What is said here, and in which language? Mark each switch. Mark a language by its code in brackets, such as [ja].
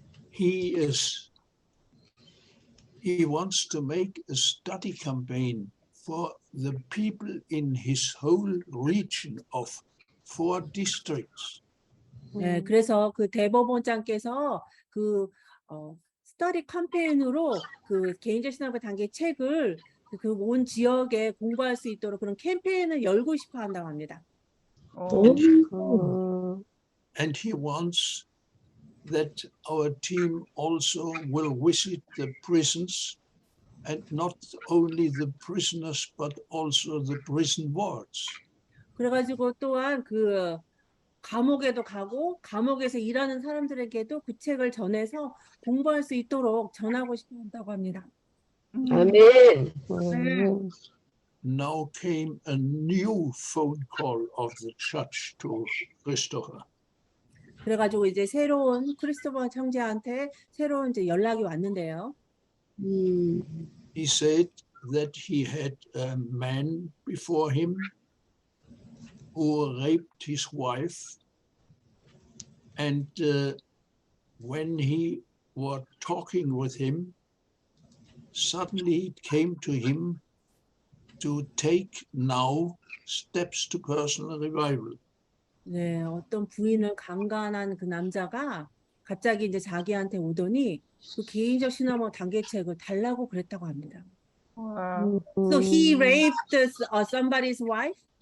[en] He wants to make a study campaign for the people in his whole region of 4 districts. [ko] 네, 그래서 그 대법원장께서 그 스터디 캠페인으로 그 개인적 신앙의 단계 책을 그 온 지역에 공부할 수 있도록 그런 캠페인을 열고 싶어 한다고 합니다. [en] And he wants that our team also will visit the prisons, and not only the prisoners but also the prison wards. [ko] 그래가지고 또한 그 감옥에도 가고 감옥에서 일하는 사람들에게도 그 책을 전해서 공부할 수 있도록 전하고 싶어 한다고 합니다. 아멘. [en] Now came a new phone call of the church to Christopher. [ko] 그래가지고 이제 새로운 크리스토퍼 형제한테 새로운 이제 연락이 왔는데요. [en] He said that he had a man before him who raped his wife, and when he was talking with him, suddenly it came to him to take now steps to personal revival. [ko] 네, 어떤 부인을 강간한 그 남자가 갑자기 이제 자기한테 오더니 그 개인적 신앙 단계책을 달라고 그랬다고 합니다. [en] So he raped somebody's wife?